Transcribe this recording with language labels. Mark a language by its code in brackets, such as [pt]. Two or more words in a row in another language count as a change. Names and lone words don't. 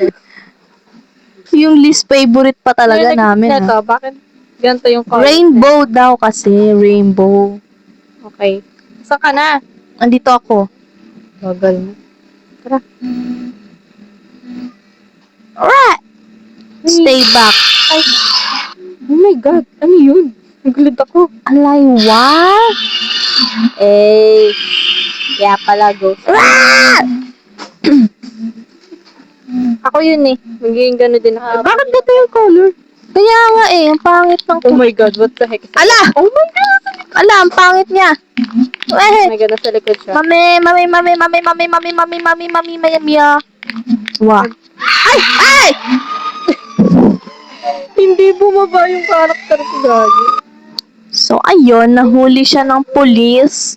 [tl] Yung least favorite pa talaga Ano yung namin, nag-isip na ha. to? Bakit ganito yung color? Rainbow daw kasi, rainbow. Okay. Saan ka na? Andito ako. Bagal mo. Tara. [en] Alright! Stay back. Ay. Oh my God. [tl] Ano yun? Nagulat ako. Alay, what? Eh. Kaya pala ghost. Ah! Ako yun eh. Magiging gano'n din ako. Bakit ganito yung color? Kaya nga eh, ang pangit ng... [en] Oh my God. What the heck? Ala! Oh my God. [tl] Ala, ang pangit niya. [en] Oh [tl] Eh, [en] my God. [tl] Nasa likod siya. mami, maya. Wah. Ay! Ay! Hindi bumaba yung character ko, gagi. So, ayun, nahuli siya ng pulis.